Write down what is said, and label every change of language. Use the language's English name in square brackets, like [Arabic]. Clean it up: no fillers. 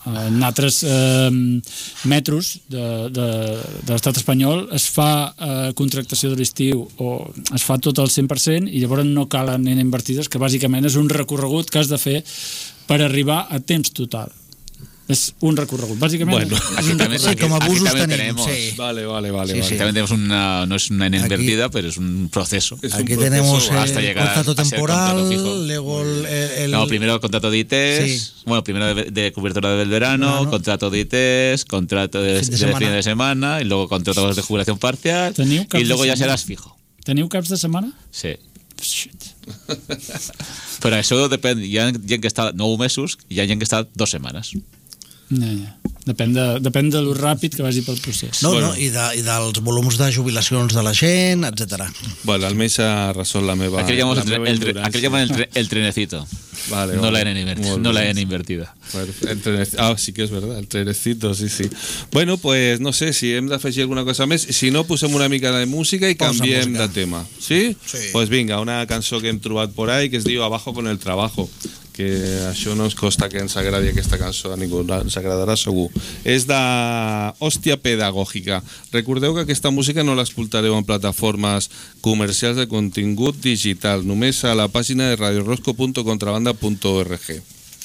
[Catalan] En altres metros de l'estat espanyol es fa contractació de l'estiu o es fa tot el 100% i llavors no calen ni invertides, que bàsicament és un recorregut que has de fer per arribar a temps total. És un recorregut, bàsicament. Bueno, aquí també, sí, com abusos aquí tenim. Tenemos, sí. Vale. Sí, sí. També tenim una, no és una N invertida, aquí, però és un procés. [Spanish] Aquí tenim el contrato temporal, luego el... No, primero el contrato de ITES, sí. Bueno, primero de cobertura del verano, no, no. Contrato de ITES, contrato de fin de semana, y luego contrato de jubilación parcial, y luego ya serás fijo. [Catalan] ¿Teniu caps de setmana? Sí. [English] Shit. [Catalan] Però això depèn, hi ha gent que està 9 mesos i hi ha gent que està 2 setmanes. No, depèn de lo ràpid que vagi pel procés. No, bueno. No, i dels volums de jubilacions de la gent, etcètera. Bueno, almenys ha resolt la meva... [Spanish] Aquí llaman el trenecito. [Catalan] Vale, no, vale. La invertida, no la N invertida. Ah, sí que és verdad, el trenecito, sí, sí. Bueno, pues no sé si hem d'afegir alguna cosa més. Si no, posem una mica de música i canviem de tema. Sí? Sí. Pues vinga, una cançó que hem trobat por ahí que es diu Abajo con el trabajo. Que això no ens costa que ens agradi aquesta cançó a ningú, ens agradarà segur. És de Hòstia Pedagògica. Recordeu que aquesta música no l'escoltareu en plataformes comercials de contingut digital, només a la pàgina de radiorosco.contrabanda.org.